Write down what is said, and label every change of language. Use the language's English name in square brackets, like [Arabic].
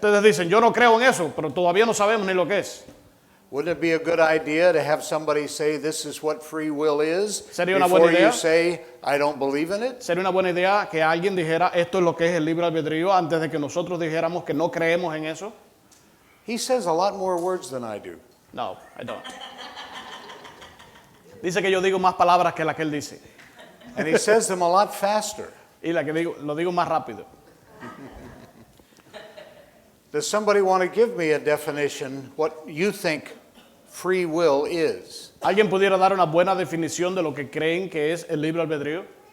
[Spanish] Ustedes dicen, yo no creo en eso, pero todavía no sabemos ni lo que es. [English] Wouldn't it be a good idea to have somebody say this is what free will is [Spanish] Sería una [English] before [Spanish] buena idea. [English] you say I don't believe in it? [Spanish] Sería una buena idea que alguien dijera esto es lo que es el libre albedrío antes de que nosotros dijéramos que no creemos en eso. [English] He says a lot more words than I do. No, I don't. [Spanish] Dice que yo digo más palabras que las que él dice. [English] And he says them a lot faster. [Spanish] Y la que digo, lo digo más rápido. [English] Does somebody want to give me a definition what you think free will is? [Spanish] ¿Alguien pudiera dar una buena definición de lo que creen que es el libre albedrío?